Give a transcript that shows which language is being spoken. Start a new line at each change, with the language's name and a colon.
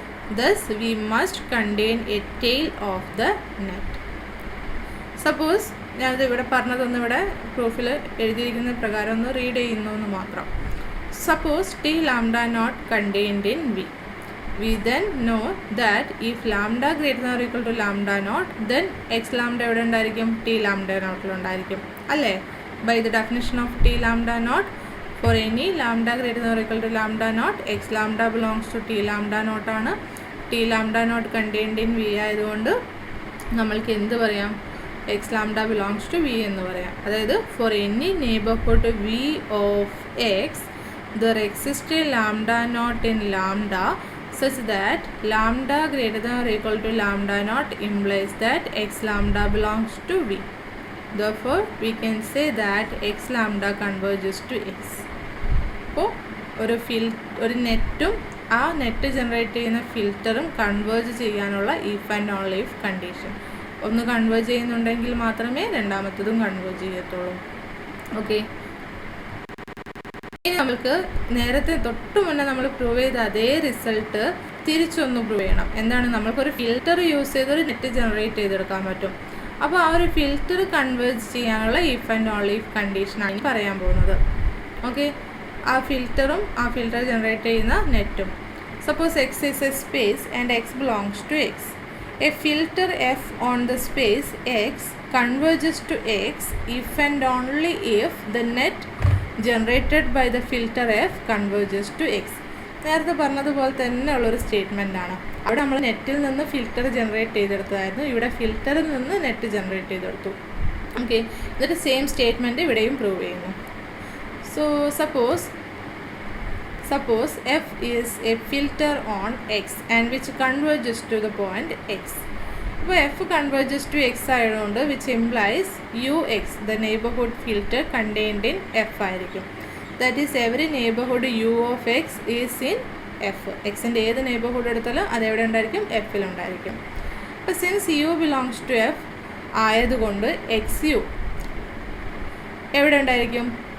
English: Thus, we must contain a tail of the net.
Malayalam: Suppose ഞാനത് ഇവിടെ പറഞ്ഞതൊന്നും ഇവിടെ പ്രൂഫിൽ എഴുതിയിരിക്കുന്ന പ്രകാരം ഒന്ന് റീഡ് ചെയ്യുന്നു എന്ന് മാത്രം.
English: Suppose T lambda not contained in V. We then know that if lambda greater than or equal to lambda naught, then x lambda
Malayalam: എവിടെ ഉണ്ടായിരിക്കും?
English: T lambda naught
Malayalam: ഉണ്ടായിരിക്കും അല്ലേ?
English: By the definition of T lambda naught, for any lambda greater than or equal to lambda naught, x lambda belongs to T lambda naught ആണ്. T lambda naught contained in V
Malayalam: ആയതുകൊണ്ട് നമ്മൾക്ക് എന്ത് പറയാം?
English: x lambda belongs to V
Malayalam: എന്ന് പറയാം. അതായത്
English: for any neighborhood V of x, there exists a lambda naught in lambda such that lambda greater than or equal to lambda naught implies that x lambda belongs to V. Therefore, we can say that x lambda converges to x.
Malayalam: അപ്പോൾ ഒരു നെറ്റും ആ net generate ചെയ്യുന്ന ഫിൽറ്ററും converge ചെയ്യാനുള്ള if and only if condition. ഒന്ന് converge ചെയ്യുന്നുണ്ടെങ്കിൽ മാത്രമേ രണ്ടാമത്തതും converge ചെയ്യത്തുള്ളൂ. ഓക്കെ, ഇനി നമുക്ക് നേരത്തെ തൊട്ട് മുന്നേ നമ്മൾ പ്രൂവ് ചെയ്ത അതേ റിസൾട്ട് തിരിച്ചൊന്ന് പ്രൂവ് ചെയ്യണം. എന്താണ്? നമ്മൾക്കൊരു ഫിൽറ്റർ യൂസ് ചെയ്തൊരു നെറ്റ് ജനറേറ്റ് ചെയ്തെടുക്കാൻ പറ്റും. അപ്പോൾ ആ ഒരു ഫിൽറ്റർ കൺവേർജ് ചെയ്യാനുള്ള ഇഫ് ആൻഡ് ഓൺലി ഇഫ് കണ്ടീഷനാണ് പറയാൻ പോകുന്നത്. ഓക്കെ, ആ ഫിൽറ്ററും ആ ഫിൽറ്റർ ജനറേറ്റ് ചെയ്യുന്ന നെറ്റും.
English: Suppose X is a space and X belongs to X. A filter F on the space X converges to x if and only if the net generated by the filter f converges to x.
Malayalam: നേരത്തെ പറഞ്ഞതുപോലെ തന്നെ ഉള്ളൊരു statement ആണ്. അവിടെ നമ്മൾ നെറ്റിൽ നിന്ന് filter generate ചെയ്തെടുത്തതായിരുന്നു, ഇവിടെ ഫിൽറ്ററിൽ നിന്ന് നെറ്റ് ജനറേറ്റ് ചെയ്തെടുത്തു. ഓക്കെ, എന്നിട്ട് സെയിം സ്റ്റേറ്റ്മെൻറ്റ് ഇവിടെയും പ്രൂവ് ചെയ്യുന്നു. So suppose
English: suppose f is a filter on x and which converges to the point x. അപ്പോൾ F converges to X ആയതുകൊണ്ട് which implies U X the neighbourhood filter contained in F ആയിരിക്കും. That is every neighbourhood U of X is in F.
Malayalam: എക്സിൻ്റെ ഏത് neighbourhood എടുത്താലും അതെവിടെ ഉണ്ടായിരിക്കും? എഫിലുണ്ടായിരിക്കും. അപ്പോൾ
English: since U belongs to F
Malayalam: ആയതുകൊണ്ട് എക്സ് യു എവിടെ ഉണ്ടായിരിക്കും?